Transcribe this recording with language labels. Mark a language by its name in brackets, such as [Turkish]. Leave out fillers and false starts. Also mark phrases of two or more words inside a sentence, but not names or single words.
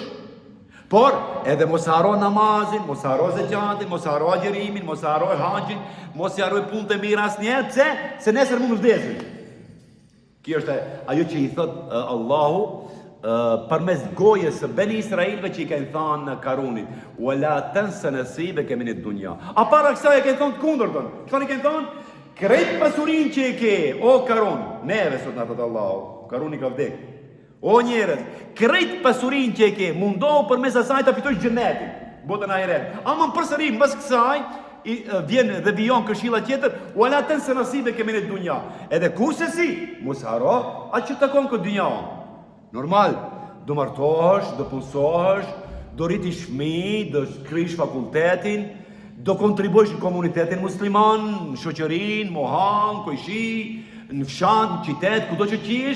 [Albanian] Por edhe mos haro namazin, mos haro zekatin, mos haro agjerimin, mos haro haxhin, mos haro punët e mira asnjëherë, se nesër mund të vdesësh. Kjo është ajo që i thot Allahu përmes gojës së Beni Israilve që i kanë thënë në Karunit, [Arabic] ولا تنس نصيبك من الدنيا. [Albanian] A para kësaj e kanë thënë të kundërtën. Çfarë i kanë thënë? Krejt pasurinë që e ke, o Karun, neve sot na thot Allahu, Karuni ka vdek. O njerëz, krejt pasurinë që e ke, mundohu përmes asaj ta fitosh xhenetin, botën ahiret. Ama përsëri mbas kësaj vjen dhe vijon këshilla tjetër, [Arabic] ولا تنس نصيبك من الدنيا. [Albanian] Edhe kurse si, mos haro atë që takon këtë dynjë. Normal, do martohesh, do punsohesh, do rritish fëmijë, do shkrish fakultetin, do kontribuosh në komunitetin musliman, në shoqërinë, mohan, kojshi, në fshat, në qytet, kudo që qesh.